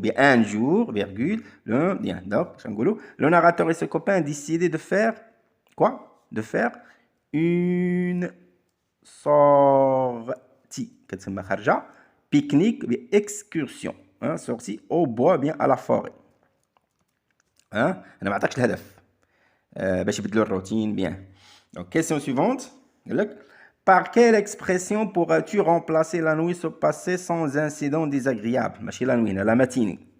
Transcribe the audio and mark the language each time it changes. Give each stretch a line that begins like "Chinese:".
French: bien un jour virgule le bien. donc
Arabic: باش نقولوا
French: le narrateur et ses copains décidaient de faire quoi de faire une sortie
Arabic: كتسمى خرجه.
French: pique-nique bien excursion، sortie au bois bien à la forêt.
Arabic: انا ما عطاكش الهدف باش يبدلوا الروتين.
French: bien. donc question suivante،
Arabic: قال لك
French: par quelle expression pourras-tu remplacer la nuit se passer sans incident désagréable؟ ماشي لا نوي، لا ماتيني.